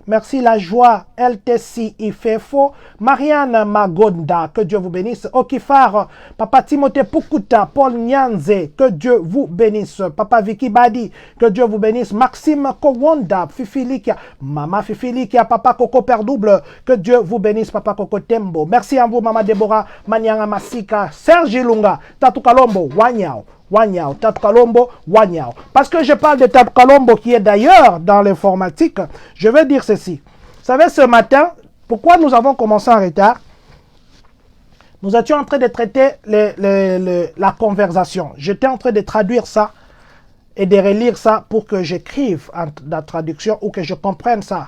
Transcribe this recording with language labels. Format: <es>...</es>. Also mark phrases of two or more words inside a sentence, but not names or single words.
<fr>Merci, La Joie LTC Ifefo. Marianne Magonda. Que Dieu vous bénisse. Okifar. Papa Timothée Pukuta. Paul Nyanze. Que Dieu vous bénisse. Papa Vicky Badi. Que Dieu vous bénisse. Maxime Kowanda. Fifi Likia. Maman Fifi Likia. Papa Coco Père Double. Que Dieu vous bénisse. Papa Coco Tembo. Merci à vous, Maman Deborah. Manianga Masika. Serge Ilunga. Tatu Kalombo. Wanyao. Wanyao, Tatu Kalombo, Wanyao. Parce que je parle de Tatu Kalombo qui est d'ailleurs dans l'informatique, je vais dire ceci. Vous savez, ce matin, pourquoi nous avons commencé en retard? Nous étions en train de traiter la conversation. J'étais en train de traduire ça et de relire ça pour que j'écrive la traduction ou que je comprenne ça.</fr>